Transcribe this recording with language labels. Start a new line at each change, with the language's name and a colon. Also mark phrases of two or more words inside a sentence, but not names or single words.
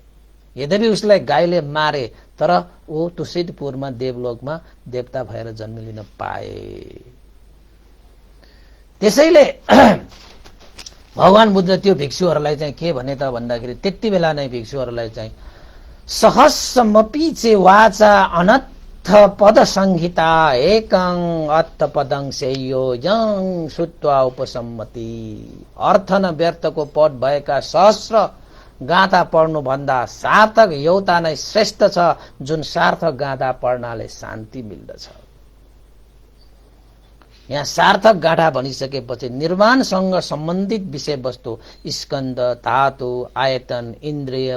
Nepali: यद्यपि उसलाई गाईले मारे तर ऊ तुषितपुरमा देवलोकमा देवता भएर जन्म लिन पाए। त्यसैले भगवान बुद्ध त्यो भिक्षुहरूलाई चाहिँ के भने त भन्दाखेरि त्यति बेला नै भिक्षुहरूलाई चाहिँ
Pali: सहस्रमपि चे वाचा अनर्थ पद संहिता एकं अर्थ पदं सेयो यं श्रुत्वा उपसम्मति।
Nepali: अर्थ न व्यर्थको पद भएका सहस्र गाथा पढ्नु भन्दा सार्थक एउटा नै श्रेष्ठ छ, जुन सार्थक गाथा पढ्नाले शान्ति मिल्दछ। यहाँ सार्थक गाथा भनिसकेपछि निर्वाणसँग सम्बन्धित विषय वस्तु स्कन्द धातु आयतन इन्द्रिय